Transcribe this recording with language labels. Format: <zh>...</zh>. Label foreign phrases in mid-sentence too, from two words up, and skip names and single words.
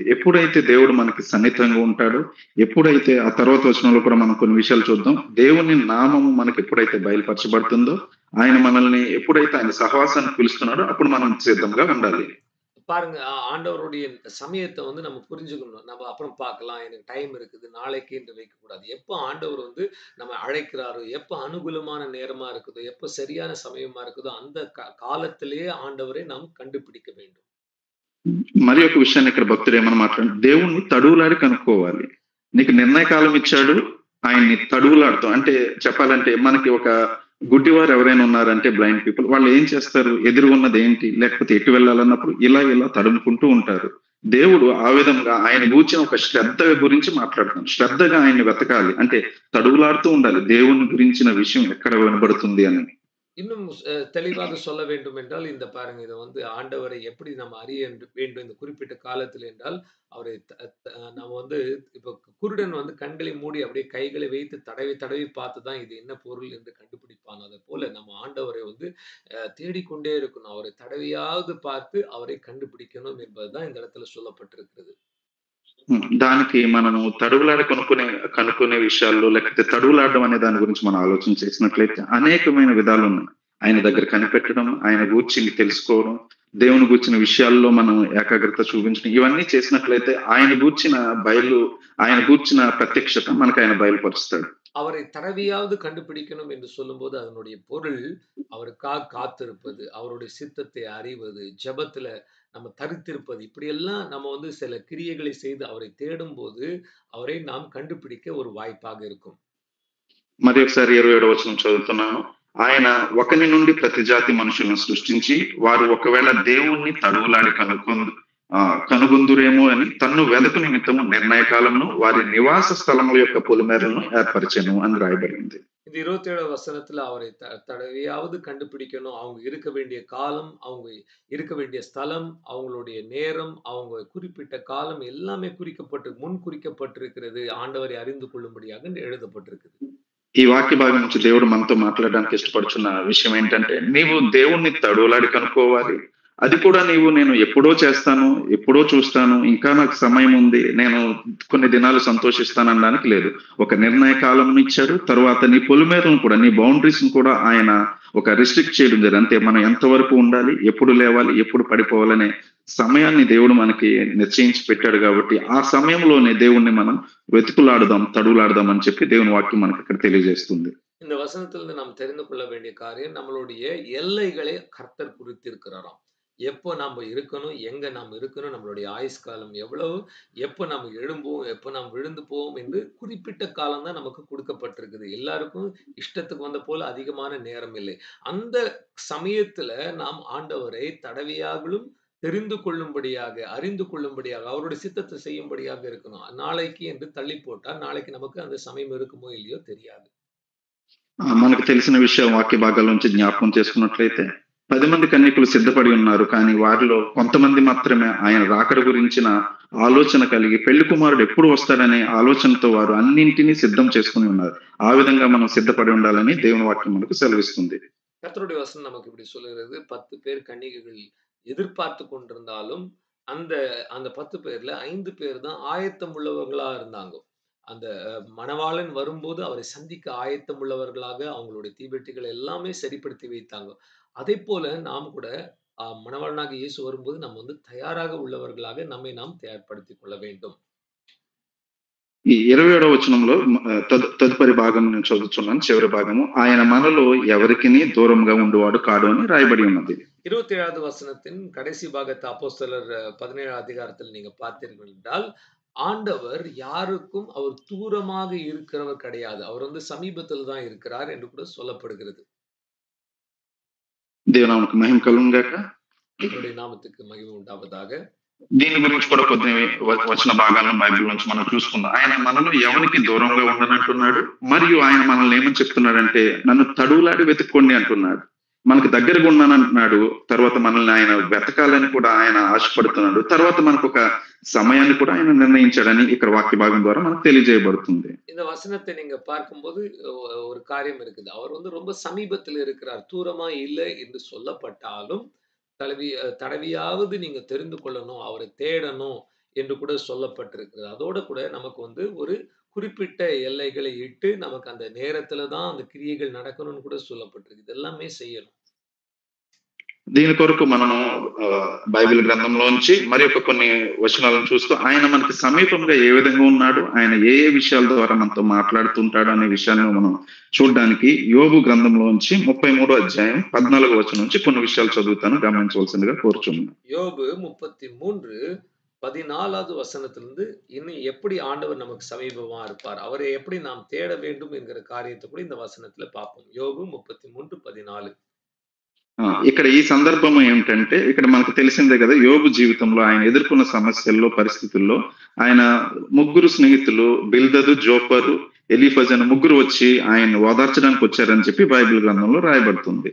<te>ఎప్పుడైతే దేవుడు మనకి సన్నిహితంగా ఉంటాడో, ఎప్పుడైతే ఆ తర్వాత వచనంలో కూడా మనం కొన్ని విషయాలు చూద్దాం. దేవుని నామము మనకి ఎప్పుడైతే బయలుపరచబడుతుందో, ఆయన మనల్ని ఎప్పుడైతే ఆయన సహవాసాన్ని పిలుస్తున్నాడో అప్పుడు మనం సిద్ధంగా ఉండాలి.</te> <ta>பாருங்க, ஆண்டவருடைய சமயத்தை வந்து நம்ம புரிஞ்சுக்கணும். நம்ம அப்புறம் பார்க்கலாம், எனக்கு டைம் இருக்குது, நாளைக்கு என்று வைக்கக்கூடாது. எப்போ ஆண்டவர் வந்து நம்ம அழைக்கிறாரோ, எப்போ அனுகூலமான நேரமா இருக்குதோ, எப்போ சரியான சமயமா இருக்குதோ, அந்த காலத்திலேயே ஆண்டவரை நாம் கண்டுபிடிக்க வேண்டும்.</ta> <te>మరి ఒక విషయాన్ని ఇక్కడ భక్తుడు ఏమని మాట్లాడు, దేవుణ్ణి తడువులాడి కనుక్కోవాలి. నీకు నిర్ణయ కాలం ఇచ్చాడు, ఆయన్ని తడువులాడుతాం. అంటే చెప్పాలంటే మనకి ఒక గుడ్డివారు ఎవరైనా ఉన్నారంటే,</te> <en>blind people,</en> <te>వాళ్ళు ఏం చేస్తారు, ఎదురుగున్నది ఏంటి, లేకపోతే ఎటు వెళ్ళాలన్నప్పుడు ఇలా తడుముకుంటూ ఉంటారు. దేవుడు ఆ విధంగా ఆయన గూర్చిన ఒక శ్రద్ధ గురించి మాట్లాడుతున్నాడు. శ్రద్ధగా ఆయన్ని వెతకాలి అంటే తడువులాడుతూ ఉండాలి, దేవుని గురించిన విషయం ఎక్కడ వినబడుతుంది అని.</te> <ta>இன்னும் தெளிவாக சொல்ல வேண்டும் என்றால், இந்த பாருங்க, இதை வந்து ஆண்டவரை எப்படி நம்ம அறிய வேண்டும் இந்த குறிப்பிட்ட காலத்தில் என்றால், அவரை நம்ம வந்து இப்ப குருடன் வந்து கண்களை மூடி அப்படியே கைகளை வைத்து தடவி தடவி பார்த்துதான் இது என்ன பொருள் என்று கண்டுபிடிப்பான். அதை போல நம்ம ஆண்டவரை வந்து தேடிக்கொண்டே இருக்கணும். அவரை தடவியாவது பார்த்து அவரை கண்டுபிடிக்கணும் என்பதுதான் இந்த இடத்துல சொல்லப்பட்டிருக்கிறது.</ta> <te>దానికి మనము తడువులాడ కనుక్కునే విషయాల్లో, లేకపోతే తడువులాడడం అనే దాని గురించి మనం ఆలోచన చేసినట్లయితే అనేకమైన విధాలు ఉన్నాయి. ఆయన దగ్గర కనిపెట్టడం, ఆయన గూర్చి తెలుసుకోవడం, దేవుని గూర్చిన విషయాల్లో మనం ఏకాగ్రత చూపించడం, ఇవన్నీ చేసినట్లయితే ఆయన గూర్చిన ప్రత్యక్షత మనకు ఆయన బయలుపరుస్తాడు.</te> <ta>அவரை தடவியாவது கண்டுபிடிக்கணும் என்று சொல்லும்போது அதனுடைய பொருள் அவருக்காக காத்திருப்பது, அவருடைய சித்தத்தை அறிவது, ஜெபத்துல நம்ம தரித்திருப்பது, இப்படியெல்லாம் நம்ம வந்து சில கிரியைகளை செய்து அவரை தேடும் போது அவரை நாம் கண்டுபிடிக்க ஒரு வாய்ப்பாக இருக்கும்.</ta> <te>మరి ఒకసారి 27వ వచనం చదువుతున్నాను. ఆయన ఒకని నుండి ప్రతి జాతి మనుషులను సృష్టించి, వారు ఒకవేళ దేవుణ్ణి తడువులాడి కనుగొందురేమో అని తన్ను వెదకు నిమిత్తము నిర్ణయ కాలంలో వారి నివాస స్థలముల యొక్క పొలిమేరలను ఏర్పరిచెను అని రాయబడింది.</te> <ta>இந்த 27 வசனத்துல அவரை தடவையாவது கண்டுபிடிக்கணும். அவங்க இருக்க வேண்டிய காலம், அவங்க இருக்க வேண்டிய ஸ்தலம், அவங்களுடைய நேரம், அவங்க குறிப்பிட்ட காலம் எல்லாமே முன் குறிக்கப்பட்டிருக்கிறது. ஆண்டவரை அறிந்து கொள்ளும்படியாக எழுதப்பட்டிருக்குது.</ta> <te>ఈ వాక్య భాగం నుంచి దేవుడు మనతో మాట్లాడడానికి ఇష్టపడుతున్న విషయం ఏంటంటే, నీవు దేవుణ్ణి తడువులాడి కనుక్కోవాలి. అది కూడా నేను ఎప్పుడో చేస్తాను, ఎప్పుడో చూస్తాను, ఇంకా నాకు సమయం ఉంది, నేను కొన్ని దినాలు సంతోషిస్తాను అనడానికి లేదు. ఒక నిర్ణయ కాలం ఇచ్చాడు. తర్వాత నీ పొలిమేరలను కూడా, నీ బౌండరీస్ కూడా ఆయన ఒక రిస్ట్రిక్ట్ చేయడం జరిగింది. అంతే, మనం ఎంతవరకు ఉండాలి, ఎప్పుడు లేవాలి, ఎప్పుడు పడిపోవాలనే సమయాన్ని దేవుడు మనకి నిశ్చయించి పెట్టాడు. కాబట్టి ఆ సమయంలోనే దేవుణ్ణి మనం వెతుకులాడదాం, తడువులాడదాం అని చెప్పి దేవుని వాక్యం మనకి ఇక్కడ తెలియజేస్తుంది.</te> <ta>இந்த வசனத்திலிருந்து நாம் தெரிந்து கொள்ள வேண்டிய காரியம், நம்மளுடைய எல்லைகளை கர்த்தர் குறித்திருக்கிறாராம். எப்போ நாம இருக்கணும், எங்க நாம் இருக்கணும், நம்மளுடைய ஆயுஷ்காலம் எவ்வளவு, எப்போ நாம் எழும்புவோம், எப்போ நாம் விழுந்து போவோம் என்று குறிப்பிட்ட காலம் தான் நமக்கு கொடுக்கப்பட்டிருக்குது. எல்லாருக்கும் இஷ்டத்துக்கு வந்த போல அதிகமான நேரம் இல்லை. அந்த சமயத்துல நாம் ஆண்டவரை தடவையாகவும் தெரிந்து கொள்ளும்படியாக, அறிந்து கொள்ளும்படியாக, அவருடைய சித்தத்தை செய்யும்படியாக இருக்கணும். நாளைக்கு என்று தள்ளி போட்டால் நாளைக்கு நமக்கு அந்த சமயம் இருக்குமோ இல்லையோ தெரியாது.</ta> <te>మనకు తెలిసిన విషయం వాక్య భాగాల నుంచి జ్ఞాపకం చేసుకున్నట్లయితే, 10 మంది కన్యకులు సిద్ధపడి ఉన్నారు. కానీ వారిలో కొంతమంది మాత్రమే ఆయన రాకడ గురించిన ఆలోచన కలిగి, పెళ్లి కుమారుడు ఎప్పుడు వస్తాడనే ఆలోచనతో వారు అన్నింటినీ సిద్ధం చేసుకుని ఉన్నారు. ఆ విధంగా మనం సిద్ధపడి ఉండాలని దేవుని వాక్యం మనకు సెలవిస్తుంది.</te> <ta>கர்த்தருடைய வசனம் நமக்கு இப்படி சொல்லுகிறது, 10 பேர் கன்னிகைகள் எதிர்பார்த்து கொண்டிருந்தாலும், அந்த அந்த 10 பேர்ல 5 பேர் தான் ஆயத்தம் உள்ளவர்களா இருந்தாங்க. அந்த மணவாளன் வரும்போது அவரை சந்திக்க ஆயத்தம் உள்ளவர்களாக அவங்களுடைய தீவெட்டிகள் எல்லாமே சரிப்படுத்தி வைத்தாங்க. அதைப்போல நாம் கூட மணவாளனாகிய இயேசு வரும்போது நம்ம வந்து தயாராக உள்ளவர்களாக நம்மை நாம் தயார்படுத்திக் கொள்ள வேண்டும்.</ta> <te>ఈ 27వ వచనంలో తదుపరి భాగం నేను చదువుతున్నాను. చివరి భాగము. ఆయన మనలో ఎవరికిని దూరంగా ఉండువాడు కాడు అని రాయబడి ఉన్నది.</te> <ta>27வது வசனத்தின் கடைசி பாகத்தை அப்போஸ்தலர் 17 அதிகாரத்தில் நீங்க பார்த்தீர்கள் என்றால், ஆண்டவர் யாருக்கும் அவர் தூரமாக இருக்கிறவர் கிடையாது. அவர் வந்து சமீபத்தில் தான் இருக்கிறார் என்று கூட சொல்லப்படுகிறது.</ta> <te>దేవుని నామమునకు మహిమ కలుగును గాక.</te> <ta>அவருடைய நாமத்துக்கு மகிமை உண்டாவதாக.</ta> <te>దీని గురించి కూడా కొన్ని వచన భాగాలను బైబిల్ నుంచి మనం చూసుకుందాం. ఆయన మనలో ఎవరికి దూరంగా ఉండనంటున్నాడు. మరియు ఆయన మనల్ని ఏమని చెప్తున్నాడంటే, నన్ను తడువులాడి వెతుక్కోండి అంటున్నాడు. మనకు దగ్గరగా ఉన్నానంటున్నాడు. తర్వాత మనల్ని ఆయన వెతకాలని కూడా ఆయన ఆశపడుతున్నాడు. తర్వాత మనకు ఒక సమయాన్ని కూడా ఆయన నిర్ణయించాడని ఇక్కడ వాక్య భాగం ద్వారా మనకు తెలియజేయబడుతుంది.</te> <ta>இந்த வசனத்தை நீங்க பார்க்கும்போது ஒரு காரியம் இருக்குது. அவர் வந்து ரொம்ப சமீபத்தில் இருக்கிறார். தூரமா இல்லை என்று சொல்லப்பட்டாலும், தடவியாவது நீங்க தெரிந்து கொள்ளணும், அவரை தேடணும் என்று கூட சொல்லப்பட்டிருக்கிறது. அதோட கூட நமக்கு வந்து ஒரு குறிப்பிட்ட எல்லைகளை இட்டு, நமக்கு அந்த நேரத்துல தான் அந்த கிரியைகள் நடக்கணும்னு கூட சொல்லப்பட்டிருக்கு. இது எல்லாமே செய்யணும்.</ta> <te>దీని కొరకు మనము బైబిల్ గ్రంథంలోంచి మరి ఒక కొన్ని వచనాలను చూస్తూ ఆయన మనకి సమీపంగా ఏ విధంగా ఉన్నాడు, ఆయన ఏ ఏ విషయాల ద్వారా మనతో మాట్లాడుతుంటాడు అనే విషయాన్ని మనం చూడడానికి యోబు గ్రంథంలోంచి 33 అధ్యాయం 14 వచనం నుంచి కొన్ని విషయాలు చదువుతాను, గమనించవలసిందిగా కోరుచున్నాను.</te> <ta>யோபு 33 14வது வசனத்திலிருந்து இன்னும் எப்படி ஆண்டவர் நமக்கு சமீபமா இருப்பார், அவரை எப்படி நாம் தேட வேண்டும் என்கிற காரியத்தை கூட இந்த வசனத்துல பார்ப்போம். யோபு 33:14.</ta> <te>ఇక్కడ ఈ సందర్భం ఏమిటంటే, ఇక్కడ మనకు తెలిసిందే కదా, యోబు జీవితంలో ఆయన ఎదుర్కొన్న సమస్యల్లో, పరిస్థితుల్లో ఆయన ముగ్గురు స్నేహితులు బిల్దదు, జోపరు, ఎలీఫజ్ అనే ముగ్గురు వచ్చి ఆయన ఓదార్చడానికి వచ్చారని చెప్పి బైబిల్ గ్రంథంలో రాయబడుతుంది.</te>